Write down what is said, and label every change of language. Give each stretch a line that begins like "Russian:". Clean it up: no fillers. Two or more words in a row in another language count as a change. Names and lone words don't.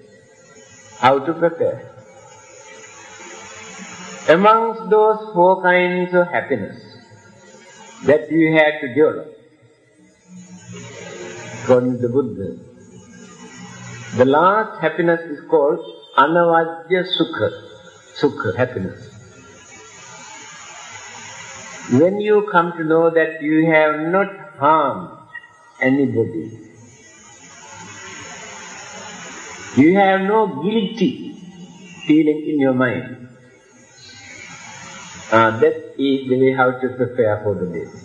English: How to prepare? Amongst those 4 kinds of happiness that you have to develop, according to the Buddha, the last happiness is called
Pali: anavajya sukha.
English: Sukha, happiness. When you come to know that you have not harmed anybody, you have no guilty feeling in your mind, that is the way how to prepare for the day.